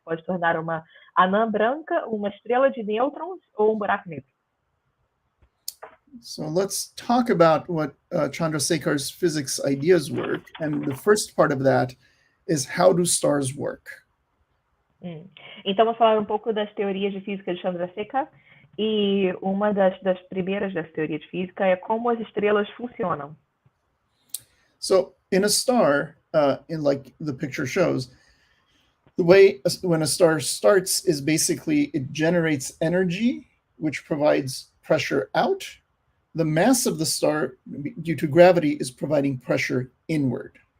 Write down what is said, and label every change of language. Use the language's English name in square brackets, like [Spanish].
[Portuguese] Pode tornar uma anã branca, uma estrela de nêutrons ou um buraco negro. [English] So let's talk about what Chandrasekhar's physics ideas were. And the first part of that is how do stars work? [Portuguese] Então, vamos falar um pouco das teorias de física de Chandrasekhar. E uma das primeiras das teorias de física é como as estrelas funcionam. [English] So in a star, in like the picture shows, the way when a star starts is basically it generates energy, which provides pressure out. The mass of the star, due to gravity, is providing pressure inward.